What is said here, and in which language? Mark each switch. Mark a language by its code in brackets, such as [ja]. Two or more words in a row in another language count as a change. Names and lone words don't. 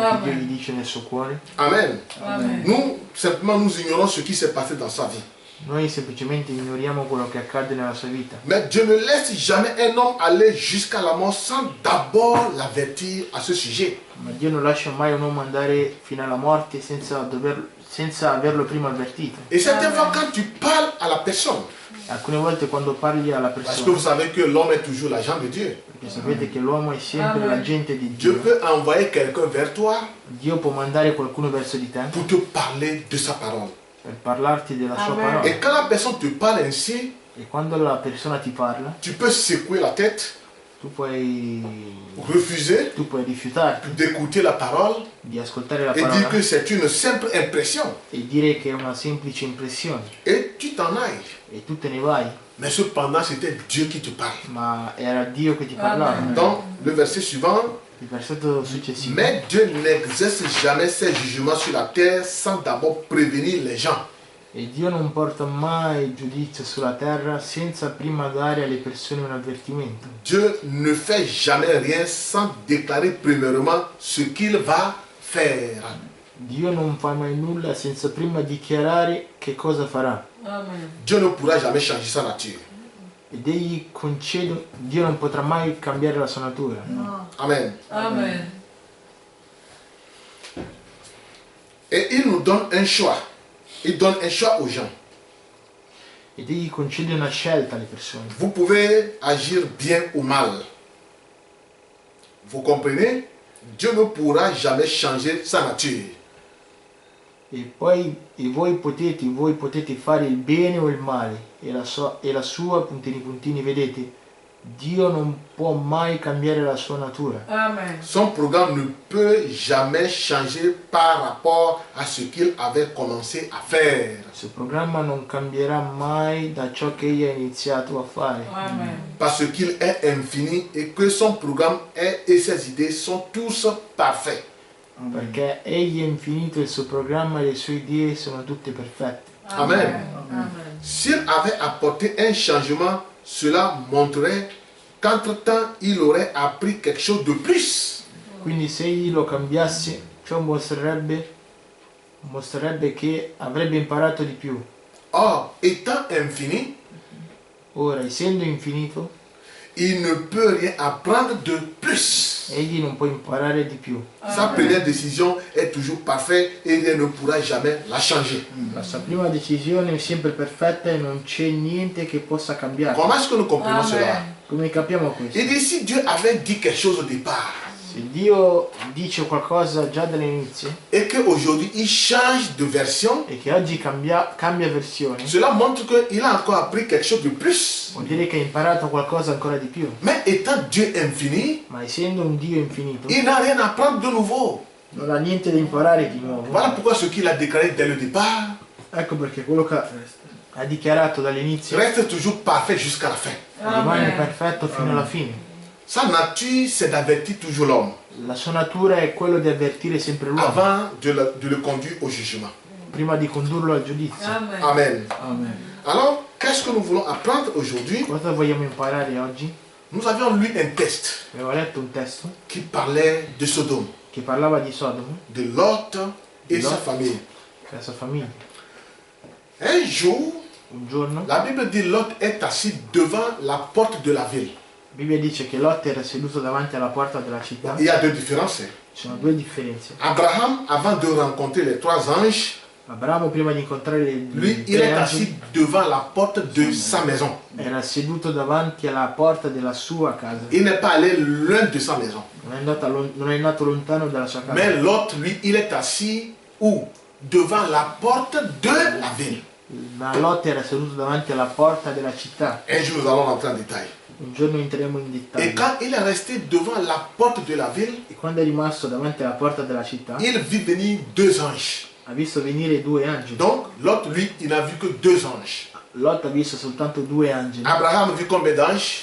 [it] Amen. Dio gli dice nel suo cuore. Amen. Amen. [fr] Nous, simplement, nous ignorons ce qui s'est passé dans sa vie. [it] Noi semplicemente ignoriamo quello che accade nella sua vita. [fr] Mais Dieu ne laisse jamais un homme aller jusqu'à la mort sans d'abord l'avertir à ce sujet. [it] Ma Dio non lascia mai un uomo andare fino alla morte senza averlo prima avvertito. [fr] Et certaines fois, quand tu parles à la personne, [it] Alcune volte quando parli alla [fr] parce que vous [it] persona, [fr] savez que l'homme est toujours l'agent de Dieu, [it] perché sapete che l'uomo è sempre Amen. l'agente di [fr] Dieu [it] Dio, [fr] peut envoyer quelqu'un vers toi [it] Dio può mandare qualcuno verso di te [fr] pour te parler de sa parole. [it] per parlarti della sua Amen. parola. [fr] Et quand la personne te parle ainsi, [it] E quando la persona ti parla, [fr] tu peux secouer la tête, [it] tu puoi [fr] refuser [it] rifiutarti [fr] d'écouter la parole [it] di ascoltare la [fr] et dire [it] parola [fr] que c'est une simple impression. [it] e dire che è una semplice impressione [fr] Et tu t'en ailles. [it] e tu te ne vai, [fr] Mais cependant, c'était Dieu qui te parle. [it] ma era Dio che ti parlava. Amen. [fr] Donc, le verset suivant, [it] Il versetto successivo. [fr] mais Dieu n'exerce jamais ses jugements sur la terre sans d'abord prévenir les gens. [it] E Dio non porta mai giudizio sulla terra senza prima dare alle persone un avvertimento. [fr] Dieu ne fait jamais rien sans déclarer premièrement ce qu'il va faire. [it] Dio non fa mai nulla senza prima dichiarare che cosa farà. Amen. [fr] Dieu ne pourra jamais changer sa nature. [it] Ed egli concede, Dio non potrà mai cambiare la sua natura. No. Amen. Amen. [fr] Et il nous donne un choix. Il donne un choix aux gens. Ed egli concede una scelta alle persone. Vous pouvez agir bien ou mal. Vous comprenez? Dieu ne pourra jamais changer sa nature. [it] E voi potete fare il bene o il male. E la sua, puntini puntini, vedete? Dio non può mai cambiare la sua natura. Amen. [fr] Son programme ne peut jamais changer par rapport à ce qu'il avait commencé à faire. [it] Il suo programma non cambierà mai da ciò che egli ha iniziato a fare. Amen. [fr] Parce qu'il est infini et que son programme et ses idées sont tous parfaits. [it] Perché egli è infinito, il suo programma e le sue idee sono tutte perfette. Amen. Amen. [fr] S'il avait apporté un changement, cela montrerait qu'entre-temps, il aurait appris quelque chose de plus. [it] Quindi se egli lo cambiasse, ciò mostrerebbe che avrebbe imparato di più. [fr] Or, étant infini, [it] Ora, essendo infinito, [fr] il ne peut rien apprendre de plus. [it] egli non può imparare di più. [fr] Sa première décision est toujours parfaite et rien ne pourra jamais la changer. [it] La sua prima decisione è sempre perfetta e non c'è niente che possa cambiare. [fr] Comment est-ce que nous comprenons cela? Amen. [it] Come capiamo questo? [fr] Il dit, si Dieu avait dit quelque chose au départ [it] Se Dio dice qualcosa già dall'inizio [fr] et qu'aujourd'hui il change de version, [it] e che oggi cambia versione, [fr] cela montre qu'il a encore appris quelque chose de plus. [it] vuol dire che ha imparato qualcosa ancora di più. [fr] Mais étant Dieu infini, [it] Ma essendo un Dio infinito, [fr] il n'a rien à apprendre de nouveau. [it] non ha niente da imparare di nuovo. [fr] Voilà pourquoi ce qu'il a déclaré dès le départ [it] Ecco perché quello che ha dichiarato dall'inizio [fr] reste toujours parfait jusqu'à la fin. [it] rimane Amen. perfetto fino alla fine. [fr] Sa nature, c'est d'avertir toujours l'homme [it] La sua natura è quello di avvertire sempre l'uomo [fr] avant de le conduire au jugement. [it] prima di condurlo al giudizio. Amen. Amen. Amen. [fr] Alors, qu'est-ce que nous voulons apprendre aujourd'hui? [it] Cosa vogliamo imparare oggi? [fr] Nous avions lu un texte [it] Avevo letto un testo [fr] qui parlait de Sodome, [it] che parlava di Sodoma [fr] de Lot et [it] Lot. [fr] sa famille. [it] e la sua famiglia. [fr] Un jour, [it] Un giorno [fr] la Bible dit Lot est assis devant la porte de la ville. [it] la Bibbia dice che Lot era seduto davanti alla porta della città. [fr] Il y a deux différences. [it] Ci sono due differenze. [fr] Abraham, avant de rencontrer les trois anges, [it] Abramo prima di incontrare [fr] lui, [it] i [fr] il [it] tre [fr] est [it] angeli [fr] assis devant la porte de sa maison. [it] era seduto davanti alla porta della sua casa. [fr] Il n'est pas allé loin de sa maison. [it] Non è andato lontano dalla sua casa. [fr] Mais Lot, lui, il est assis où? Devant la porte de la ville. [it] Ma Lot era seduto davanti alla porta della città. [fr] Un jour, nous allons rentrer en détail. [it] Un giorno entriamo in [fr] Et [it] dettaglio. [fr] quand il est resté devant la porte de la ville, [it] E quando è rimasto davanti alla porta della città, [fr] il vit venir deux anges. [it] ha visto venire due angeli. [fr] Donc, Lot, lui, il n'a vu que deux anges. [it] Lot ha visto soltanto due angeli. [fr] Abraham a vu combien d'anges?